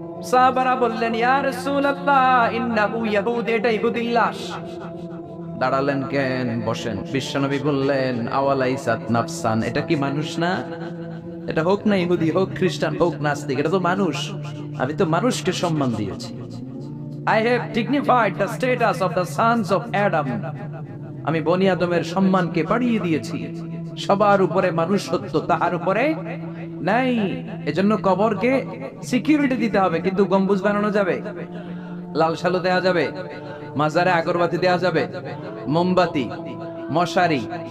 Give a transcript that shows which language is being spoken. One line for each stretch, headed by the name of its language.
Bangla: সাহাবারা বললেন,
Arabic: ইয়া রাসূলুল্লাহ ইন্নাহু ইয়াহুদি,
Bangla: এটা ইহুদির লাশ। দাঁড়ালেন কেন? বসেন। বিশ্বনবী বললেন,
Arabic: আওয়ালাইসাত নাফসান,
Bangla: এটা কি মানুষ না? এটা হোক না ইহুদি, হোক খ্রিস্টান, হোক নাস্তিক, এটা তো মানুষ। আমি তো মানুষকে সম্মান দিয়েছি।
English: I have dignified the status of the sons of Adam.
Bangla: আমি বনি আদমের সম্মানকে বাড়িয়ে দিয়েছি। সবার উপরে মানুষ সত্য, তাহার উপরে নাই। এজন্য কবরকে সিকিউরিটি দিতে হবে, কিন্তু গম্বুজ বানানো যাবে, লাল সালু দেওয়া যাবে, মাজারে আগরবাতি দেওয়া যাবে, মোমবাতি, মশারি।